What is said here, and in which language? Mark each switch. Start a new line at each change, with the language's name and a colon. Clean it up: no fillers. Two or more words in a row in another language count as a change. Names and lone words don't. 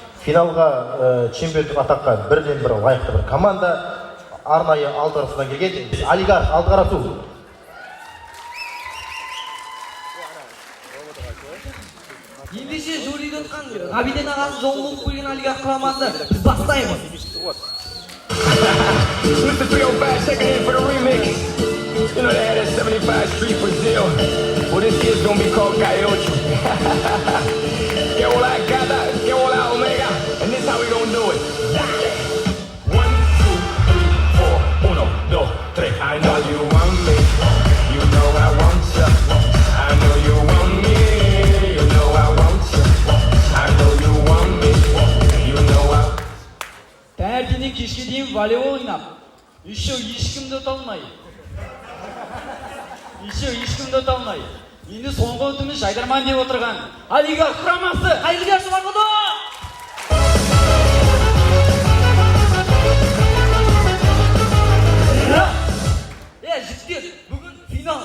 Kazakh: финалға чемпиондық атаққа бірден бір лайықты бір команда арнайы алды арасынан келген олигарх Алдықарасу. Ендеше жюриде отқан Ғабиден ағасы жолын болып қойған олигарх құрамасы біз бастаймыз.
English: Mr. 305 checking in for the remix. You know they had that 75 Street Brazil. Well, this year's gonna be called Gaiocho.
Spanish: Que hola gata, que hola omega.
English: And this how we gonna do it. 1, 2, 3, 4, 1, 2, 3. I know you want me. You know I want you. I know you want me. You know I want you. I know you want me. You know I.
Kazakh: Таңертеңнен кешке дейін волейбол ойнап, еще ешкімді ұта алмай. Енді соңғы үмітіміз жайдарман деп отырған олигарх құрамасы қайырлы кеш құды! Жігіттер, бүгін финал.